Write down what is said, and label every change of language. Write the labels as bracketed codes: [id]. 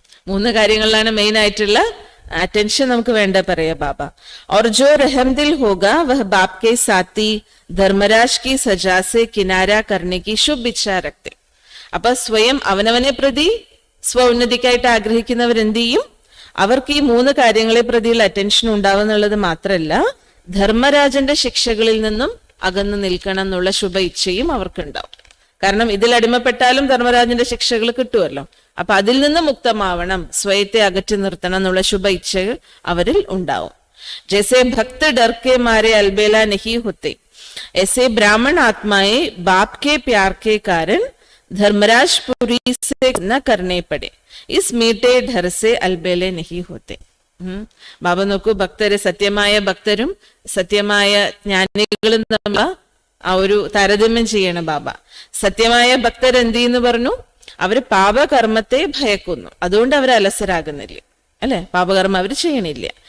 [ml] 3 കാര്യങ്ങളിലാണ് മെയിൻ ആയിട്ടുള്ള അറ്റൻഷൻ നമുക്ക് വേണ്ട പറയാ ബാബ. [hi] और जो रहमदिल होगा वह बाप के साथी धर्मराज की सजा से किनारा करने की शुभ इच्छा रखते. [ml] അപ്പൊ സ്വയം അവനവനെ പ്രതി ഉന്നതിക്കായിട്ട് ആഗ്രഹിക്കുന്നവരെന്ത് ചെയ്യും? അവർക്ക് ഈ 3 കാര്യങ്ങളെ പ്രതിയുള്ള അറ്റൻഷൻ ഉണ്ടാവുന്നുള്ളത് മാത്രമല്ല, ധർമ്മരാജന്റെ ശിക്ഷകളിൽ നിന്നും അകന്നു നിൽക്കണം എന്നുള്ള ശുഭ ഇച്ഛയും അവർക്കുണ്ടാവും. കാരണം ഇതിൽ അടിമപ്പെട്ടാലും ധർമ്മരാജന്റെ ശിക്ഷകൾ കിട്ടുമല്ലോ. അപ്പൊ അതിൽ നിന്ന് മുക്തമാവണം, സ്വയത്തെ അകറ്റി നിർത്തണം എന്നുള്ള ശുഭ ഇച്ഛകൾ അവരിൽ ഉണ്ടാവും. [hi] ജैसे भक्त डर के मारे अलबेला नहीं होते, ऐसे ब्राह्मण आत्माएं बाप के प्यार के कारण धर्मराज पुरी से न करने पड़े, इस मीठे डर से अलबेले नहीं होते. [ml] ബാബ നോക്കൂ, ഭക്തര്, സത്യമായ ഭക്തരും സത്യമായ ജ്ഞാനികളും തമ്മിൽ ആ ഒരു താരതമ്യം ചെയ്യണം ബാബ. സത്യമായ ഭക്തർ എന്ത് ചെയ്യുന്നു പറഞ്ഞു? അവര് പാപകർമ്മത്തെ ഭയക്കുന്നു, അതുകൊണ്ട് അവർ അലസരാകുന്നില്ല, അല്ലെ, പാപകർമ്മം അവർ ചെയ്യണില്ല.